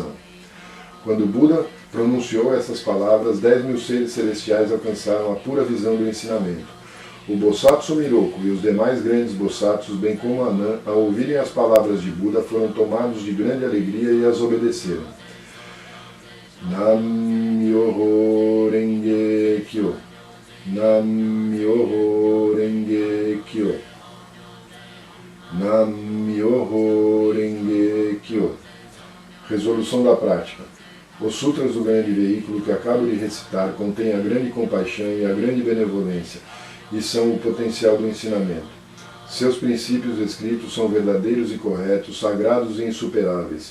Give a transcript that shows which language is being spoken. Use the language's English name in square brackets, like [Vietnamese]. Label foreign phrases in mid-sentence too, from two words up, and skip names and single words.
[Portuguese] Quando Buda pronunciou essas palavras, 10.000 seres celestiais alcançaram a pura visão do ensinamento. O Bosatsu Miroku e os demais grandes Bosatsus, bem como Anand, ao ouvirem as palavras de Buda, foram tomados de grande alegria e as obedeceram. [Japanese] 南無妙法蓮華経. 南無妙法蓮華経. 南無妙法蓮華経. [Portuguese] Resolução da prática. Os sutras do grande veículo que acabo de recitar contêm a grande compaixão e a grande benevolência, e são o potencial do ensinamento. Seus princípios escritos são verdadeiros e corretos, sagrados e insuperáveis.